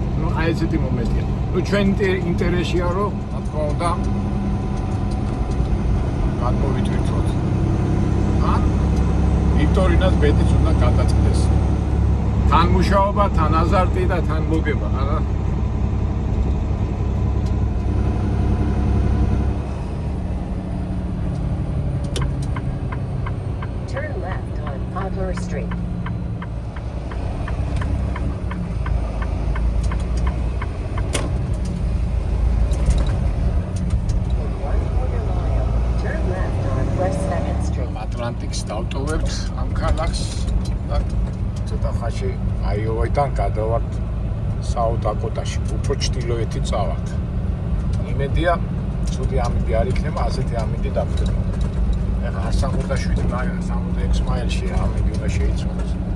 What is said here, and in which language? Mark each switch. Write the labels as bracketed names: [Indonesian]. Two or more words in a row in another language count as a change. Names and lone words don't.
[Georgian] ნუ აი ესეთი მომენტია. ნუ ჩვენ ინტერესია რომ რა თქმა უნდა გადმოვიტვირთოთ. ვიქტორინას ბედიც უნდა გადაწყდეს. თან მუშაობა, თან აზარტი და თან მოგება, არა? [English] Turn left on Poplar Street. In 1/4 mile, turn left on West 2nd Street. [Georgian] Atlantics დავტოვებთ ამ ქალაქს და ცოტა ხანში აიოვაიდან გადავართ საუდაკოტაში, უფრო ჩრდილოეთი წავართ. იმედია, ცუდი ამინდი არ იქნება, ასეთი ამინდი დაგვდება. ეხლა 167, მაგრამ 66 მაილში ამინდი უნდა შეიცვალოს.